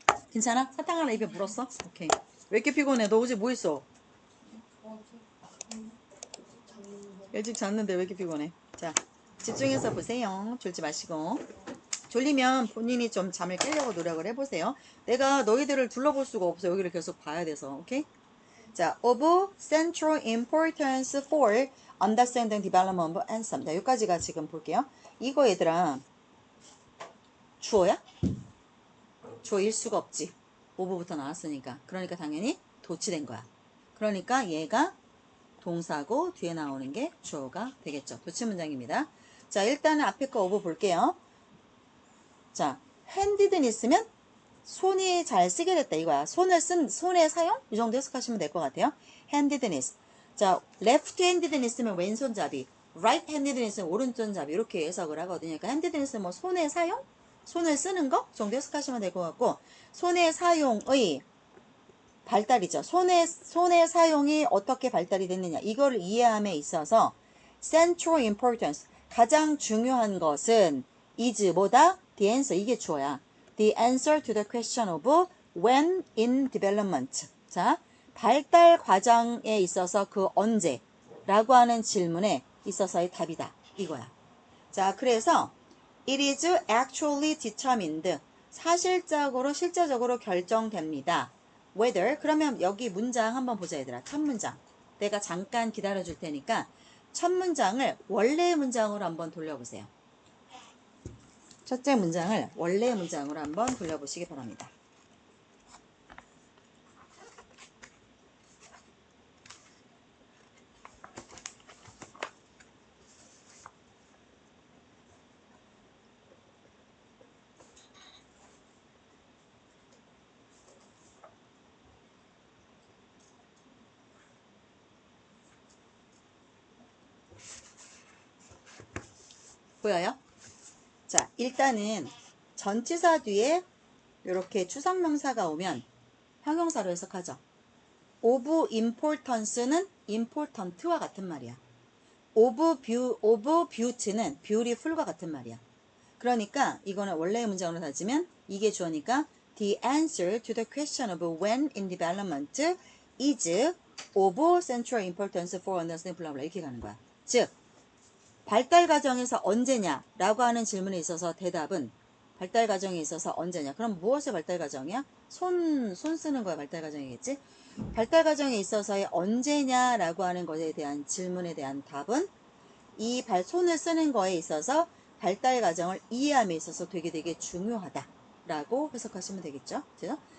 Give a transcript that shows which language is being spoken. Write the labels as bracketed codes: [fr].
[ko] 괜찮아? 사탕 하나 입에 물었어? 오케이. 왜 이렇게 피곤해? 너 어제 뭐 했어? 일찍 잤는데 왜 이렇게 피곤해? 자, 집중해서 보세요. 졸지 마시고. 졸리면 본인이 좀 잠을 깨려고 노력을 해보세요. 내가 너희들을 둘러볼 수가 없어. 여기를 계속 봐야 돼서. 오케이? [en] 자, of central importance for understanding development of handsome. [ko] 자, 여기까지가 지금 볼게요. 이거 얘들아, 주어야? 주어일 수가 없지. of부터 나왔으니까. 그러니까 당연히 도치된 거야. 그러니까 얘가 동사고 뒤에 나오는 게 주어가 되겠죠. 도치 문장입니다. 자, 일단은 앞에 거 of 볼게요. 자, handed는 있으면 손이 잘 쓰게 됐다 이거야. 손의 사용? 이 정도 해석하시면 될 것 같아요. handedness. 자, left handedness면 왼손잡이, right handedness는 오른손잡이 이렇게 해석을 하거든요. 그러니까 handedness는 뭐 손의 사용? 손을 쓰는 거 정도 해석하시면 될 것 같고, 손의 사용의 발달이죠. 손의 사용이 어떻게 발달이 됐느냐. 이거를 이해함에 있어서 central importance, 가장 중요한 것은 is 뭐다? [en] the answer, [ko] 이게 주어야. [en] the answer to the question of when in development. [ko] 자, 발달 과정에 있어서 그 언제 라고 하는 질문에 있어서의 답이다. 이거야. 자, 그래서 [en] it is actually determined. [ko] 사실적으로, 실제적으로 결정됩니다. whether, 그러면 여기 문장 한번 보자 얘들아. 첫 문장. 내가 잠깐 기다려 줄 테니까 첫 문장을 원래의 문장으로 한번 돌려보세요. 첫째 문장을 원래의 문장으로 한번 돌려보시기 바랍니다. 보여요? 자, 일단은 전치사 뒤에 이렇게 추상명사가 오면 형용사로 해석하죠. of importance는 important와 같은 말이야. of beauty는 beautiful과 같은 말이야. 그러니까 이거는 원래의 문장으로 따지면 이게 주어니까 [en] the answer to the question of when in development is of central importance for understanding blah blah [ko] 이렇게 가는 거야. 즉 발달 과정에서 언제냐라고 하는 질문에 있어서 대답은 발달 과정에 있어서 언제냐. 그럼 무엇의 발달 과정이야? 손 쓰는 거야. 발달 과정이겠지? 발달 과정에 있어서의 언제냐라고 하는 것에 대한 질문에 대한 답은 이 손을 쓰는 거에 있어서 발달 과정을 이해함에 있어서 되게 중요하다라고 해석하시면 되겠죠. 그죠?